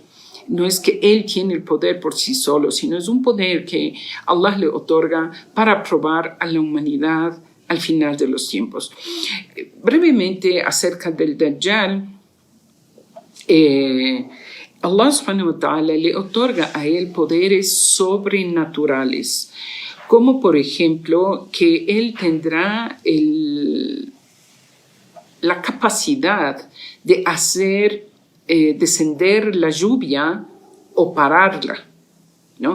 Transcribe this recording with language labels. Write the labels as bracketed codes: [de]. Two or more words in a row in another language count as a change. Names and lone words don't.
[es] No es que él tiene el poder por sí solo, sino es un poder que Allah le otorga para probar a la humanidad al final de los tiempos. Brevemente acerca del Dajjal, [ar] الله سبحانه وتعالى [es] le otorga a él poderes sobrenaturales, como por ejemplo que él tendrá la capacidad de hacer descender la lluvia o pararla, ¿no?